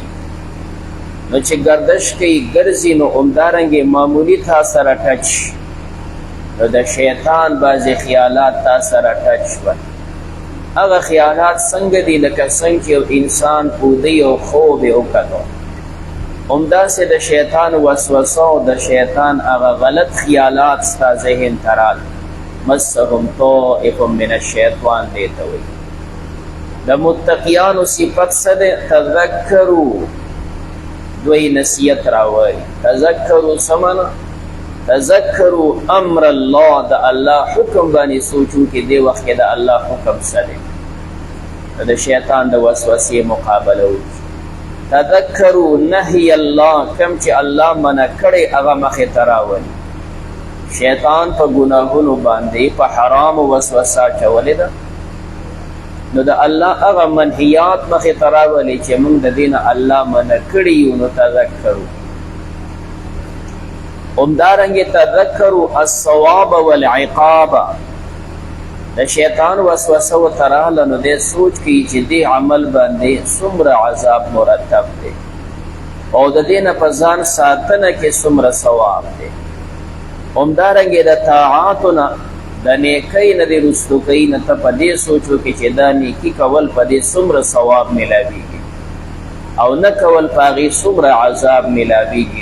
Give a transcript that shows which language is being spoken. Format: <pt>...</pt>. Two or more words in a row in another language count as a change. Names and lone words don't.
<ps>نو چې گردش کوي ګرځي نو همدارنګې معمولي تا سره ټچ، نو د شیطان بعضې خیالات تا سره ټچ شول. هغه خیالات څنګه دي لکه څنګه چې یو انسان پودی او خوب یې وکتو، همداسې د شیطان وسوسه او د شیطان هغه غلط خیالات ستا ذهن ته راغلل.</ps> <ar>مسهم طائف من الشیطان</ar> <ps>دې ته وایي. د متقیانو صفت څه دی؟ تذکروا، دوی نصیحت راوړي. تذکروا څه معنا؟</ps> <ar>تذکروا امر الله،</ar> <ps>د الله حکم باندې سوچو کې دې وخت کې د الله حکم څه دی، د شیطان د وسوسې مقابله وکړي.</ps> <ar>تذکروا نهی الله،</ar> <ps>کم چې الله منع کړی هغه مخې ته راولي. شیطان په ګناهونو باندې په حرامو وسوسه اچولې ده، نو د الله هغه منهیات مخې ته راولي چې موږ د دې نه الله منع کړي یو. نو تذکروا، همدارنګې</ps> <ar>تذکروا الثواب والعقاب.</ar> <ps>د شیطان وسوسه ورته راغله نو دی سوچ کوي چې دې عمل باندې څومره عذاب مرتب دی او د دې نه په ځان ساتنه کې څومره ثواب دی. همدارنګې د طاعاتو نه، د نیکۍ نه دې رستو کوي، نه ته په دې سوچ وکړې چې دا نیکي کول په دې څومره ثواب میلاویږي او نه کول په هغې څومره عذاب میلاویږي.</ps>